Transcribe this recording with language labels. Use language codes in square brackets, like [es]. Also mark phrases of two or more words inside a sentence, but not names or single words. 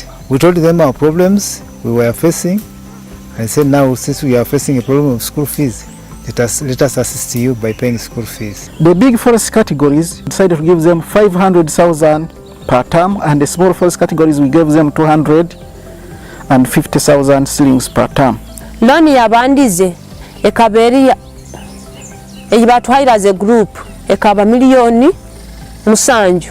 [en] We told them our problems we were facing and said, now since we are facing a problem of school fees, let us assist you by paying school fees. The big forest categories decided to give them 500,000 per term, and the small forest categories we gave them 250,000 shillings per term. [nyn] Loni yabandize ekaberi eyibatwaira [en] as a group [nyn] ekaba miliyoni musanju.